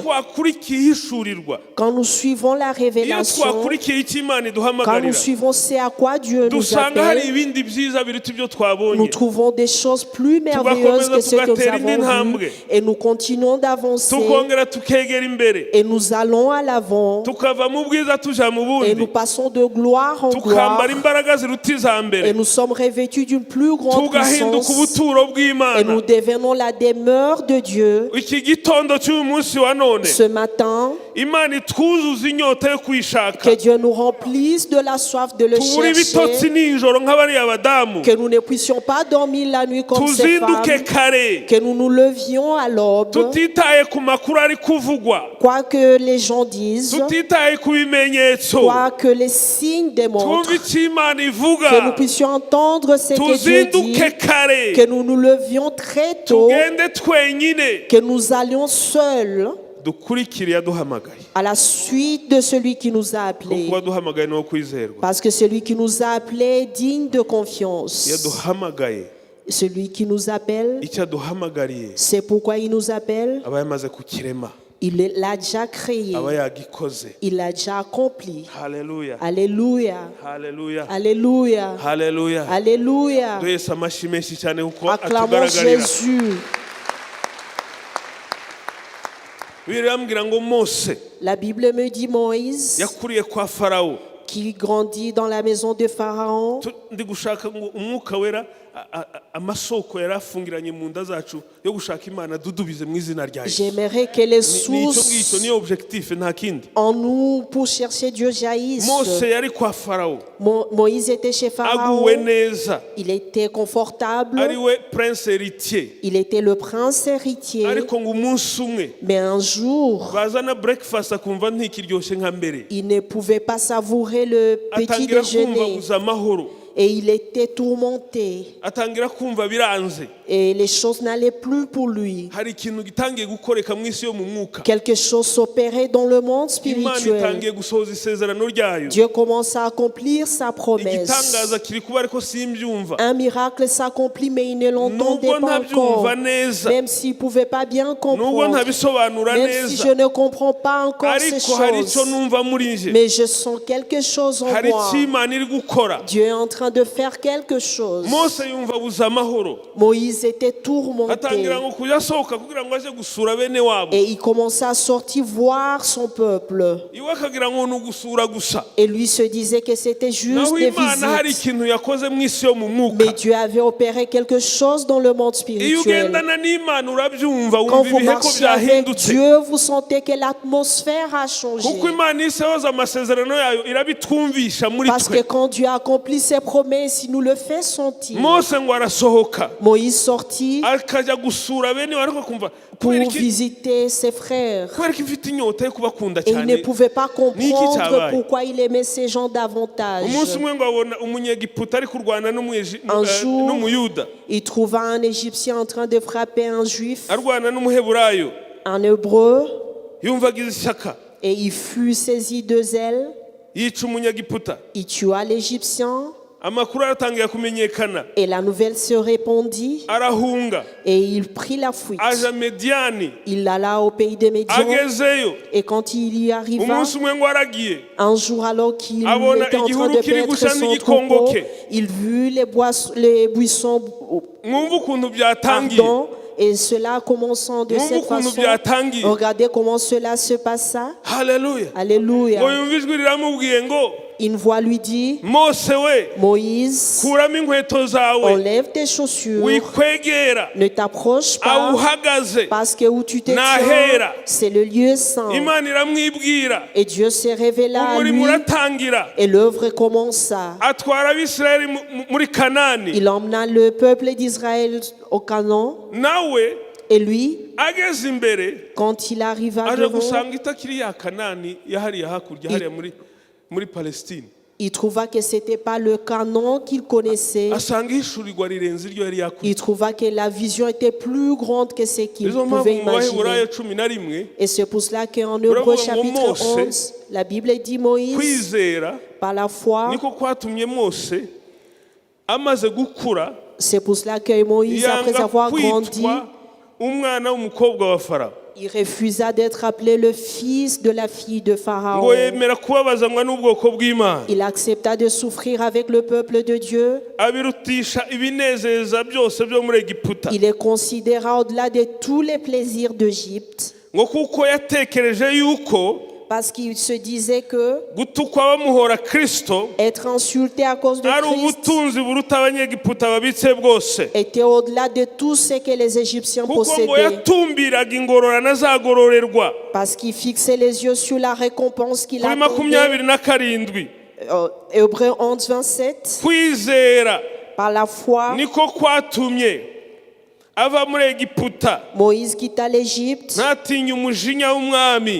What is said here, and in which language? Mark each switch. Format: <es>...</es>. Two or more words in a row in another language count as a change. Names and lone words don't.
<rw>twakurikiye ihishurirwa,</rw> <fr>Quand nous suivons la</fr> <rw>iyo</rw> <fr>révélation,</fr> <rw>twakurikiye icyo Imana</rw> <fr>quand</fr> <rw>iduhamagarira,</rw> <fr>nous suivons ce à quoi Dieu nous</fr> <rw>dusanga hari</rw> <fr>appelle,</fr> <rw>ibindi byiza biruta ibyo</rw> <fr>nous</fr> <rw>twabonye.</rw> <fr>trouvons des choses plus merveilleuses que ce que nous avons vu. Et nous continuons d'avancer</fr> <rw>Tukongera tukegera imbere,</rw> <fr>et nous allons à l'avant</fr> <rw>tukava mu bwiza tuja mu</rw> <fr>et nous</fr> <rw>bundi,</rw> <fr>passons de gloire en gloire</fr> <rw>tukambara imbaraga ziruta iza</rw> <fr>et</fr> <rw>mbere,</rw> <fr>nous sommes revêtus d'une plus grande</fr> <rw>tugahinduka</rw> <fr>puissance</fr> <rw>ubuturo</rw> <fr>et</fr> <rw>bw'Imana.</rw> <fr>nous devenons la demeure de Dieu.</fr> <rw>Iki gitondo cy'uyu munsi wa none,</rw> <fr>Ce matin,</fr> <rw>Imana itwuzuza inyota yo kuyishaka</rw> <fr>Que Dieu nous remplisse de la soif de le</fr> <rw>tubure ibitotsi</rw> <fr>chercher.</fr> <rw>nijoro nk'abariya badamu</rw> <fr>Que nous ne puissions pas dormir la nuit comme ces femmes.</fr> <rw>tuzinduke kare</rw> <fr>Que nous nous levions à l'aube.</fr> <rw>tutitaye ku makuru ari kuvugwa</rw> <fr>Quoi que les gens disent,</fr> <rw>tutitaye ku bimenyetso</rw> <fr>quoi que les signes démontrent,</fr> <rw>twumve icyo Imana ivuga</rw> <fr>que nous puissions entendre ce que Dieu dit,</fr> <rw>tuzinduke kare</rw> <fr>que nous nous levions très tôt,</fr> <rw>tugende twenyine</rw> <fr>que nous allions seuls</fr> <rw>dukurikire yaduhamagaye</rw> <fr>à la suite de celui qui nous a appelés.</fr> <rw>kuko waduhamagaye no kwizerwa</rw> <fr>Parce que celui qui nous a appelés est digne de confiance.</fr> <rw>yaduhamagaye</rw> <fr>Celui qui nous appelle,</fr> <rw>icyo aduhamagariye</rw> <fr>c'est pourquoi il nous appelle.</fr> <rw>aba yamaze kukirema</rw> <fr>Il l'a déjà créé.</fr> <rw>aba yagikoze.</rw> <fr>Il l'a déjà accompli.</fr> <rw>Haleluya,</rw> <fr>Alléluia.</fr> <rw>haleluya,</rw> <fr>Alléluia.</fr> <rw>haleluya.</rw> <fr>Alléluia.</fr> <rw>Duhese amashyi menshi cyane kuko</rw> <fr>Acclamons</fr> <rw>atugaragarira.</rw> <fr>Jésus.</fr> <rw>Bibiliya irambwira ngo Mose</rw> <fr>La Bible me dit Moïse,</fr> <rw>yakuriye kwa Farawo.</rw> <fr>qui grandit dans la maison de Pharaon.</fr> <rw>Ndi gushaka ngo umwuka wera amasoko yari afungiranye mu nda zacu yo gushaka Imana dudubize mu izina rya Yesu.</rw> <fr>J'aimerais que les</fr> <rw>Nicyo ngicyo</rw> <fr>sources</fr> <rw>niyo objectif nta kindi.</rw> <fr>en nous pour chercher Dieu jaillissent.</fr> <rw>Mose yari kwa Farawo</rw> <fr>Moïse était chez Pharaon.</fr> <rw>aguwe neza</rw> <fr>Il était confortable.</fr> <rw>ari we</rw> <fr>prince héritier Il était le prince héritier.</fr> <rw>ariko ngo umunsi umwe</rw> <fr>Mais un jour,</fr> <rw>bazana breakfast akumva ntikiryoshye nka mbere</rw> <fr>il ne pouvait pas savourer le petit</fr> <rw>atangira kumva</rw> <fr>déjeuner.</fr> <rw>buza amahoro</rw> <fr>Et il était tourmenté.</fr> <rw>atangira kumva biranze</rw> <fr>Et les choses n'allaient plus pour lui.</fr> <rw>hari ikintu gitangiye gukoreka mu isi yo mu mwuka</rw> <fr>Quelque chose s'opérait dans le monde</fr> <rw>Imana</rw> <fr>spirituel.</fr> <rw>itangiye gusohoza isezerano ryayo</rw> <fr>Dieu commence à accomplir sa promesse.</fr> <rw>igitangaza kiri kuba ariko simbyumva</rw> <fr>Un miracle s'accomplit, mais il ne l'entendait</fr> <rw>nubwo</rw> <fr>pas encore.</fr> <rw>ntabyumva neza</rw> <fr>Même s'il ne pouvait pas bien</fr> <rw>nubwo</rw> <fr>comprendre.</fr> <rw>ntabisobanura</rw> <fr>Même si</fr> <rw>neza</rw> <fr>je ne comprends pas encore ces</fr> <rw>ariko hari icyo</rw> <fr>choses.</fr> <rw>numva muri nje</rw> <fr>Mais je sens quelque chose en</fr> <rw>hari</rw> <fr>moi.</fr> <rw>icyo Imana iri gukora.</rw> <fr>Dieu est en train de faire quelque chose.</fr> <rw>Mose yumva buza amahoro</rw> <fr>Moïse était tourmenté.</fr> <rw>atangira ngo kujya asohoka kugira ngo aje gusura bene wabo</rw> <fr>Et il commençait à sortir voir son peuple.</fr> <rw>iwe akagira ngo ni ugusura gusa</rw> <fr>Et lui se disait que c'était juste</fr> <rw>naho</rw> <fr>des</fr> <rw>Imana hari</rw> <fr>visites.</fr> <rw>ikintu yakoze mu isi yo mu mwuka</rw> <fr>Mais Dieu avait opéré quelque chose dans le monde</fr> <rw>iyo</rw> <fr>spirituel.</fr> <rw>ugendana n'Imana urabyumva</rw> <fr>Quand</fr> <rw>wumva</rw> <fr>vous</fr> <rw>ibihe ko</rw> <fr>marchez avec</fr> <rw>byahindutse</rw> <fr>Dieu, vous sentez que l'atmosphère a changé.</fr> <rw>kuko Imana isohoza amasezerano yayo irabitwumvisha muri</rw> <fr>Parce que</fr> <rw>twe</rw> <fr>quand Dieu accomplit ses promesses, il nous le fait sentir.</fr> <rw>Mose ngo arasohoka</rw> <fr>Moïse sortit</fr> <rw>akajya gusura bene we ariko kumva</rw> <fr>pour</fr> <rw>kubera iki</rw> <fr>visiter ses frères.</fr> <rw>kubera ko ifite inyota yo kubakunda</rw> <fr>Et il ne</fr> <rw>cyane</rw> <fr>pouvait pas comprendre</fr> <rw>cyabaye?</rw> <fr>pourquoi il aimait ces gens davantage.</fr> <rw>umunsi umwe ngo abona umunyegiputa ari kurwana</rw> <fr>Un jour,</fr> <rw>n'umuyuda</rw> <fr>il trouva un Égyptien en train de frapper un Juif,</fr> <rw>arwana n'umuheburayo</rw> <fr>un Hébreu,</fr> <rw>yumvaga ishyaka</rw> <fr>et il fut saisi de zèle.</fr> <rw>yica umunyegiputa</rw> <fr>Il tua l'Égyptien,</fr> <rw>amakuru aratangira kumenyekana</rw> <fr>et la nouvelle se répandit,</fr> <rw>arahunga</rw> <fr>et il prit la fuite.</fr> <rw>aja Mediyani</rw> <fr>Il alla au pays de Médian,</fr> <rw>agezeyo</rw> <fr>et quand il y arriva,</fr> <rw>umunsi umwe ngo aragiye</rw> <fr>un jour alors qu'il</fr> <rw>abona</rw> <fr>était en train</fr> <rw>igihuru</rw> <fr>de</fr> <rw>kiri</rw> <fr>paître</fr> <rw>gusa</rw> <fr>son</fr> <rw>n'igikongo</rw> <fr>troupeau,</fr> <rw>ke.</rw> <fr>il vit les buissons</fr> <rw>mwumva ukuntu byatangiye</rw> <fr>ardents, et cela commençant de</fr> <rw>mwumva</rw> <fr>cette</fr> <rw>ukuntu</rw> <fr>façon.</fr> <rw>byatangiye</rw> <fr>Regardez comment cela se passa.</fr> <rw>haleluya</rw> <fr>Alléluia.</fr> <rw>ngo yumva ijwi riramubwiye ngo</rw> <fr>Une voix lui dit,</fr> <rw>Mose we</rw> <fr>Moïse,</fr> <rw>kuramo inkweto zawe</rw> <fr>enlève tes chaussures,</fr> <rw>wikwegera</rw> <fr>ne t'approche pas,</fr> <rw>aho uhagaze</rw> <fr>parce que où tu te</fr> <rw>Nahera.</rw> <fr>tiens, c'est le lieu saint.</fr> <rw>Imana iramwibwira</rw> <fr>Et Dieu s'est révélé à lui,</fr> <rw>umurimo uratangira</rw> <fr>et l'œuvre commença.</fr> <rw>atwara abisirayeli muri kanani</rw> <fr>Il emmena le peuple d'Israël au Canaan,</fr> <rw>nawe</rw> <fr>et lui,</fr> <rw>ageze imbere</rw> <fr>quand il arriva</fr> <rw>aje</rw> <fr>devant,</fr> <rw>gusanga itakiri ya kanani yahariya hakurya hariya muri Palestine</rw> <fr>il trouva que ce n'était pas le Canaan qu'il connaissait.</fr> <rw>asanga ihishurirwa rirenze iryo yari yakuriye</rw> <fr>Il trouva que la vision était plus grande que ce qu'il</fr> <rw>nizo mpamvu</rw> <fr>pouvait</fr> <rw>mu baheburayo</rw> <fr>imaginer.</fr> <rw>11</rw> <fr>Et c'est pour cela qu'en</fr> <rw>Bravo,</rw> <fr>Hébreux mon chapitre</fr> <rw>Mose,</rw> <fr>11, la Bible dit Moïse,</fr> <rw>kwizera</rw> <fr>par la foi,</fr> <rw>niko kwatumye Mose amaze gukura</rw> <fr>c'est pour cela que Moïse, après</fr> <rw>yanga</rw> <fr>avoir grandi,</fr> <rw>kwitwa umwana w'umukobwa wa Farawo</rw> <fr>il refusa d'être appelé le fils de la fille de</fr> <rw>ngo</rw> <fr>Pharaon.</fr> <rw>yemera kubabazanwa n'ubwoko bw'Imana</rw> <fr>Il accepta de souffrir avec le peuple de Dieu.</fr> <rw>abirutisha ibinezeza byose byo muri Egiputa</rw> <fr>Il est considéré au-delà de tous les plaisirs d'Égypte.</fr> <rw>ngo kuko yatekereje yuko</rw> <fr>Parce qu'il se disait que</fr> <rw>gutukwa bamuhora Kristo</rw> <fr>être insulté à cause de</fr> <rw>ari</rw> <fr>Christ</fr> <rw>ubutunzi buruta abanyegiputa babitse bwose,</rw> <fr>était au-delà de tout ce que les Égyptiens</fr> <rw>kuko ngo</rw> <fr>possédaient.</fr> <rw>yatumbiraga ingororano azagororerwa.</rw> <fr>Parce qu'il fixait les yeux sur la récompense qu'il</fr> <rw>Kuri</rw> <fr>attendait.</fr> <rw>27</rw> <fr>Hébreux 11, 27.</fr> <rw>kwizera</rw> <fr>Par la foi,</fr> <rw>niko kwatumye ava muri Egiputa</rw> <fr>Moïse quitta l'Égypte</fr> <rw>ntatinya umujinya w'umwami,</rw>